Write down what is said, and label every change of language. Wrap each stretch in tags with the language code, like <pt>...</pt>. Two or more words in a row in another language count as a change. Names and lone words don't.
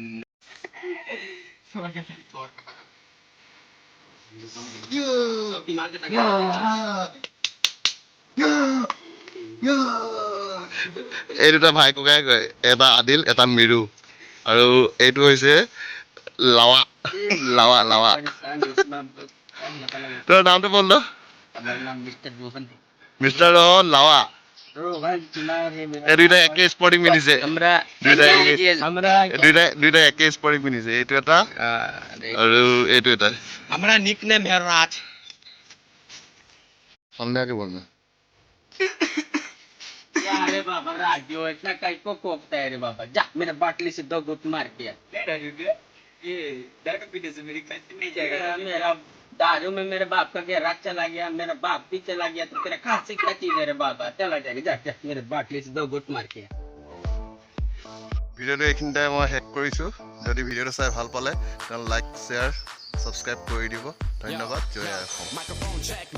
<as>এই দুটা ভাই ককাই কয়, এটা আদিল এটা মিৰু আৰু এইটো হৈছে লাৱা লাৱা লাৱা। তোৰ নামটো বল ন? মিষ্টাৰ ৰহন লাৱা। এই দুইটা একে স্পৰ্টিং পিন্ধিছে। দুইটা একে স্পৰ্টিং পিন্ধিছে। এইটো এটা আৰু এইটো এটা।</as> <hi>हमारा निकनेम है राज।</hi> <as>সন্ধিয়াকে বল না।</as> <hi>क्या रे बाबा राजू इतना कई को कोपता है रे बाबा जा मेरे बाटली से 2 गुट मार के ये दारू पीने से मेरी खांसी नहीं जाएगा मेरा दारू में मेरे बाप का क्या राज चला गया मेरा बाप भी चला गया तो तेरा खांसी क्या चीज है रे बाबा चला जाएगा जा जा मेरे बाटली से 2 गुट मार के</hi> <as>ভিডিঅ'টো এইখিনিতে মই শেষ কৰিছোঁ। যদি ভিডিঅ'টো চাই ভাল পালে তেনে</as> <en>like share subscribe</en> <as>কৰি দিব। ধন্যবাদ। জয় অসম।</as>